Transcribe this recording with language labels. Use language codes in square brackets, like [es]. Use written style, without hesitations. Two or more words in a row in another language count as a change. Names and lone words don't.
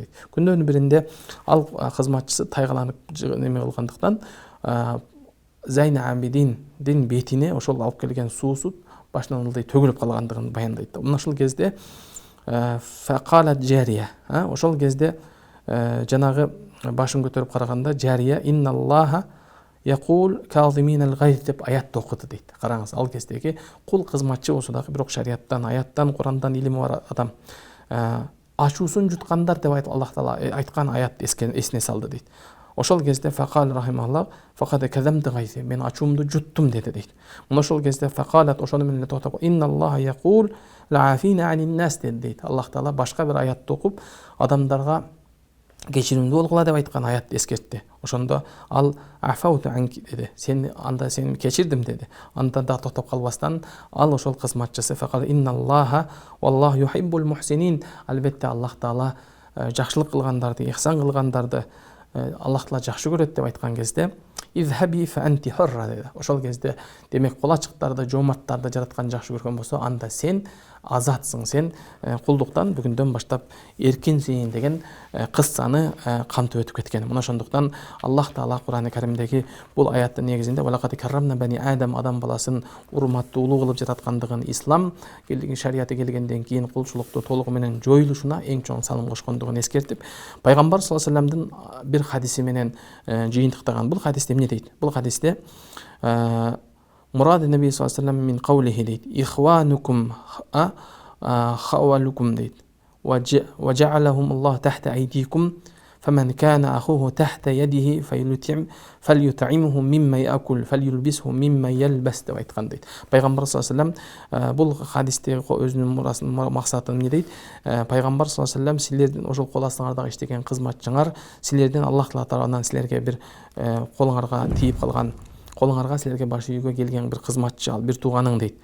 [ky] Күндөрдүн биринде ал кызматчысы тайгаланып неме кылгандыктан Зайнул Абидиндин бетине ошол алып келген суусу башынан ылдый төгүлүп калгандыгын баяндайт. Мына ошол кезде [ar] فقالت الجارية, [ky] ошол кезде жанагы башын көтөрүп караганда жария [ar] إن الله يقول الكاظمين الغيظ [ky] деп аят окуду дейт. Караңыз, ал кездеги кул кызматчы болсо дагы, бирок шариаттан, аяттан, Курандан илими бар адам ачуусун жуткандар деп Аллах Таала айткан аят эсине салды дейт. Ошол кезде [ar] فقال رحمه الله فقد كظمت غيظي, [ky] мен ачуумду жуттум деди дейт. Мына ошол кезде факалат ошону менен токтоп [ar] إن الله يقول والعافين عن الناس [ky] дейт. Аллах Таала башка бир аятты окуп, адамдарга кечиримдүү болгула деп айткан аят эскертти. Ошондо ал [ar] عفوت عنك [ky] деди. Сени кечирдим деди. Анда да токтоп калбастан ал ошол кызматчысы [ar] فقال إن الله والله يحب المحسنين, [ky] албетте Аллах Таала жакшылык кылгандарды, ихсан кылгандарды Аллах Таала жакшы көрөт деп айткан кезде [ar] اذهبي فأنت حرة [ky] дейді. Ошол кезде демек кол ачыктарды, жомарттарды жараткан жакшы көргөн болсо, анда сен азатсың, сен кулдуктан бүгүндөн баштап эркинсиң деген кыссаны камтып өтүп кеткен. Мына ошондуктан Аллах Таала Кур'ан-ы Каримдеги бул аяттын негизинде [ar] ولقد كرمنا بني آدم [ky] баласын урматтуулуу кылып жараткандыгын, ислам шарияты келгенден кийин кулчулукту толугу менен жоюлушуна эң чоң салым кошкондугун эскертип, пайгамбар [ar] صلى الله عليه وسلم-дын [ky] бир хадиси менен жыйынтыктаган. Бул хадисте эмне дейт? Бул хадисте [ar] مراد النبي صلى الله عليه وسلم من قوله [ky] дейт. [ar] إخوانكم خولكم дейт. وجعلهم الله تحت أيديكم فمن كان أخوه تحت يده فليطعمه مما يأكل فليلبسه مما يلبس [ky] деп айткан дейт. Пайгамбар [ar] صلى الله عليه وسلم [ky] бул хадистеги өзүнүн максатын эмне дейт? Пайгамбар [ar] صلى الله عليه وسلم [ky] силердин ошол кол астыңардагы иштеген кызматчыңар силерден Аллах тарабынан силерге бир колуңарга тийип калган, колуңарга силерге баш ийүүгө келген бир кызматчы ал, бир тууганың дейт.